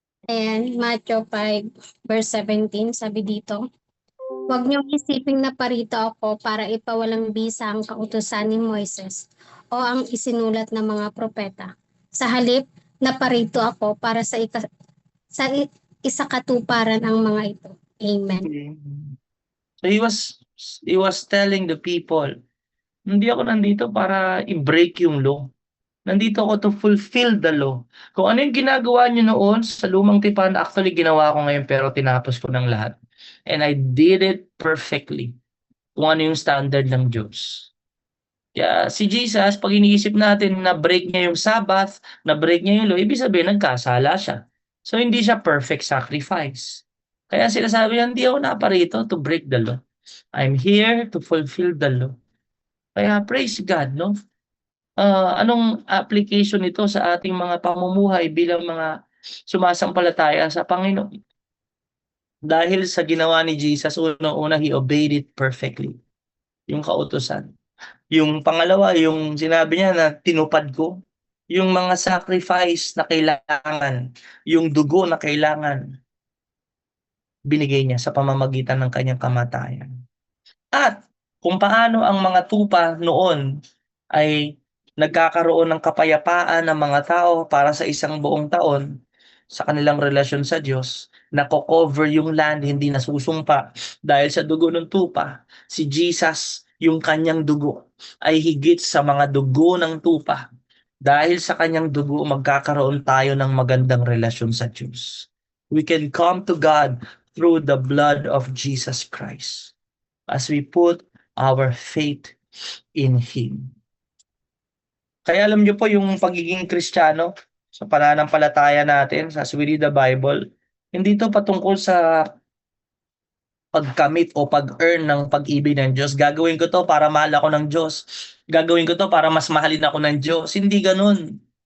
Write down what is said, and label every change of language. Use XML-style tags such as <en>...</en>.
<tl>And Matthew 5, verse 17, sabi dito, huwag niyong isiping na parito ako para ipawalang bisa ang kautusan ni Moises o ang isinulat ng mga propeta. Sa halip, naparito ako para sa isakatuparan ang mga ito. Amen.</tl> <en>So he was telling the people,</en> <tl>hindi ako nandito para i-break yung law. Nandito ako</tl> <en>to fulfill the law.</en> <tl>Kung ano yung ginagawa niyo noon sa lumang tipan, actually ginawa ko ngayon pero tinapos ko ng lahat.</tl> <en>And I did it perfectly.</en> <tl>Kung ano yung standard ng Diyos. Kaya si Jesus, pag iniisip natin na break niya yung Sabbath, na break niya yung law, ibig sabihin nagkasala siya. So hindi siya perfect sacrifice. Kaya sila sabi, hindi ako naparito</tl> <en>to break the law. I'm here to fulfill the law.</en> <tl>Kaya</tl> <en>praise God,</en> <tl>no? Anong application nito sa ating mga pamumuhay bilang mga sumasampalataya sa Panginoon? Dahil sa ginawa ni Jesus, una-una,</tl> <en>He obeyed it perfectly.</en> <tl>Yung kautusan. Yung pangalawa, yung sinabi niya na tinupad ko. Yung mga sacrifice na kailangan, yung dugo na kailangan, binigay niya sa pamamagitan ng kanyang kamatayan. At kung paano ang mga tupa noon ay nagkakaroon ng kapayapaan ng mga tao para sa isang buong taon sa kanilang relasyon sa Diyos, nako-cover yung land, hindi nasusumpa dahil sa dugo ng tupa. Si Jesus, yung kanyang dugo ay higit sa mga dugo ng tupa. Dahil sa kanyang dugo, magkakaroon tayo ng magandang relasyon sa Diyos.</tl> <en>We can come to God through the blood of Jesus Christ as we put our faith in Him.</en> <tl>Kaya alam niyo po yung pagiging Kristiyano sa pananampalataya natin,</tl> <en>as we read the Bible,</en> <tl>hindi to patungkol sa pagkamit o pag-earn ng pag-ibig ng Diyos. Gagawin ko to para mahal ako ng Diyos. Gagawin ko to para mas mahalin ako ng Diyos. Hindi ganun.</tl>